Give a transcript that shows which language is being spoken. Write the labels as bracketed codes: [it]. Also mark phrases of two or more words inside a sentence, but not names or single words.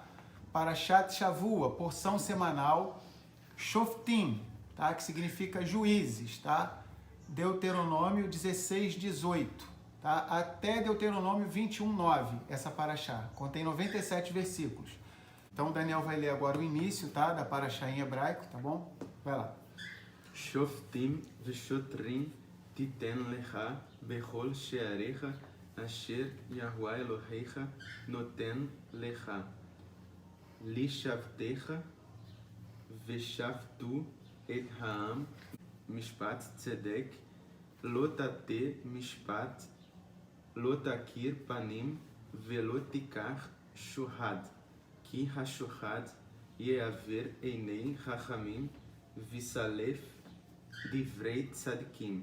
[he] פרשת שבוע, [pt] porção semanal, Shoftim, tá? Que significa juízes, tá? Deuteronômio 16, 18, tá? Até Deuteronômio 21, 9, essa paraxá. Contém 97 versículos. Então, Daniel vai ler agora o início, tá? Da paraxá em hebraico, tá bom? Vai lá. [he] שופטים ושוטרים תיתן לך בכל שעריך אשר יהוה אלוהיך נותן לך. לשבתך ושפטו את העם משפט צדק, לא תטה משפט, לא תכיר פנים ולא תיקח שוחד, כי השוחד יעוור עיני חכמים ויסלף דברי צדיקים.